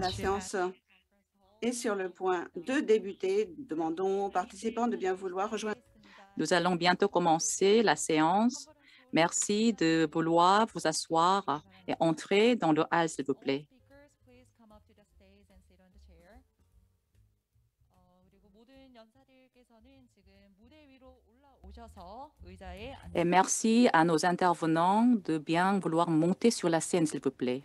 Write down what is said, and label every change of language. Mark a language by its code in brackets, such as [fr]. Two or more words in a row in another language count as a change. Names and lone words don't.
[fr] La should séance est sur le point de débuter. Demandons aux participants de bien vouloir rejoindre. Nous allons bientôt commencer la séance. Merci de vouloir vous asseoir et entrer dans le hall, s'il vous plaît. [en] Speakers, please come up to the stage and sit on the chair. [ko] 그리고 모든 연사들께서는 지금 무대 위로 올라오셔서 의자에 [fr] Et merci à nos intervenants de bien vouloir monter sur la scène, s'il vous plaît.